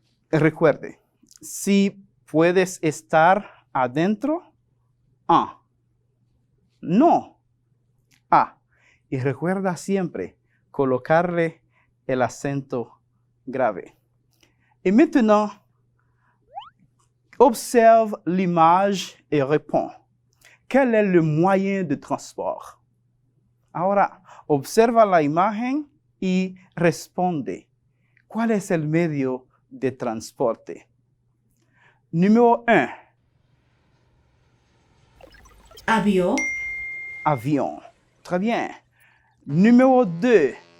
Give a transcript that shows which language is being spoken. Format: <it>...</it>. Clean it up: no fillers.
<es>Recuerde, si puedes estar adentro, a. No, a. Y recuerda siempre colocarle el acento grave.</es> <fr>Et maintenant, observe l'image et réponds. Quel est le moyen de transport?</fr> <es>Ahora, observa la imagen y responde. ¿Cuál es el medio de transporte?</es> <fr>Numéro 1.</fr> <es>Avión,</es> <fr>Avion. Très bien. Numéro 2.</fr>